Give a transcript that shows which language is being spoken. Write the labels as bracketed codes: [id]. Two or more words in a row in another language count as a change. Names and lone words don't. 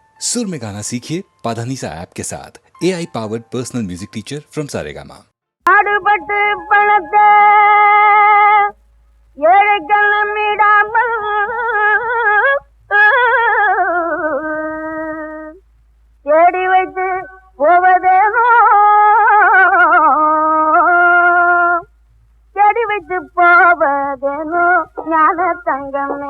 [hi] सुर में गाना सीखिए पाधानीसा ऐप के साथ [en] AI powered personal music teacher from Saregama. [ta] ஆடுபட்டு பணத்தை ஏழைகள் நம்மிடாமல் தேடி வைத்து போவதேனோ, தேடி வைத்து போவதேனோ ஞான தங்கமே.